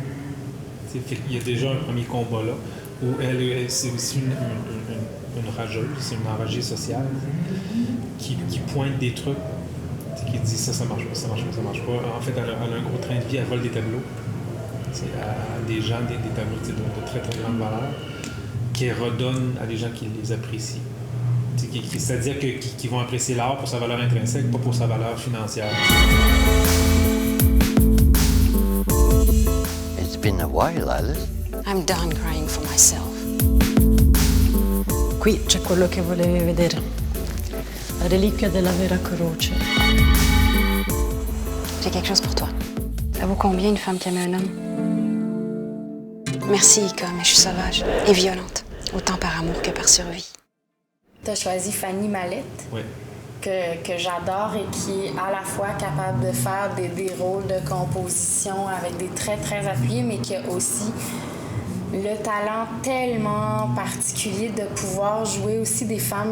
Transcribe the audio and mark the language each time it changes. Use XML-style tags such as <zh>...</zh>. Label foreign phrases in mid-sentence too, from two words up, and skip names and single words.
<fr>Il y a déjà un premier combat là, où c'est aussi une rageuse, c'est une enragée sociale, qui pointe des trucs, qui dit ça marche pas. En fait, elle a un gros train de vie, elle vole des tableaux. À des gens, des tableaux de très très grande valeur, qui redonne à des gens qui les apprécient. C'est-à-dire qui vont apprécier l'art pour sa valeur intrinsèque, pas pour sa valeur financière.</fr> <en>It's been a while, Alice. I'm done crying for myself.</en> <it>Qui c'è quello che volevi vedere. reliquia della vera croce.</it> <fr>J'ai quelque chose pour toi. Ça vaut combien une femme qui aime un homme? Merci, Ika, mais je suis sauvage et violente. Autant par amour que par survie. T'as choisi Fanny Mallette, Oui. que j'adore et qui est à la fois capable de faire des rôles de composition avec des traits très appuyés, mais qui a aussi le talent tellement particulier de pouvoir jouer aussi des femmes...</fr>